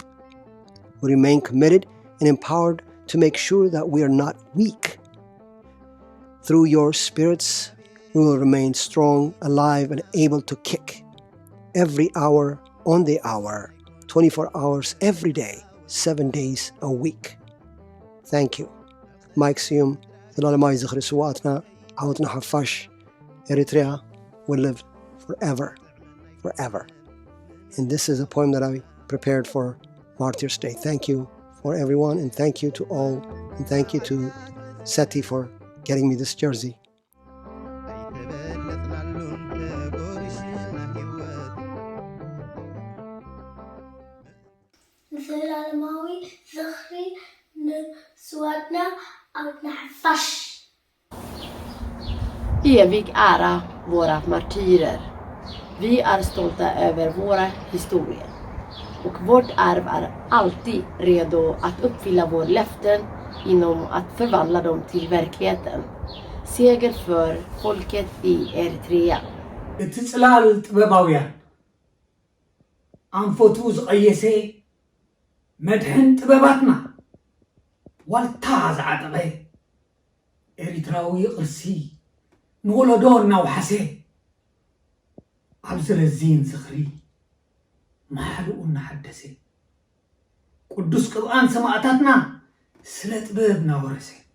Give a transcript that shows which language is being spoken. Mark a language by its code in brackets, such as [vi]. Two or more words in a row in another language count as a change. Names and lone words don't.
[en] We remain committed and empowered to make sure that we are not weak. Through your spirits, we will remain strong, alive, and able to kick every hour on the hour, 24 hours every day, 7 days a week. Thank you. Maxium, [ti] ዘላለማዊ ዝኽሪ ስዉኣትና ዓወትና ሓፋሽ [en] Eritrea will live forever, forever. And this is a poem that I prepared for Martyrs Day. Thank you for everyone, and thank you to all, and thank you to Seti for getting me this jersey. [ti] ዘላለማዊ ዝኽሪ ንስዋትና ዓወትና ሓፋሽ [sv] Evig ära våra martyrer. Vi är stolta över våra historier. Och vårt arv är alltid redo att uppfylla våra löften inom att förvandla dem till verkligheten. Seger för folket i Eritrea. [ti] እትጽላል ጥበባውያን አንፎቱ ዝቀየሰ መድህን ጥበባትና ዋልታ ዝዓጠቐ ኤሪትራዊ ቅርሲ ንወለዶ እናውሓሰ ኣብ ዝረዚን ዝኽሪ ማሕልኡ እናሓደሰ ቅዱስ ቅብኣን ሰማዕታትና ስለ ጥበብ እናወረሰ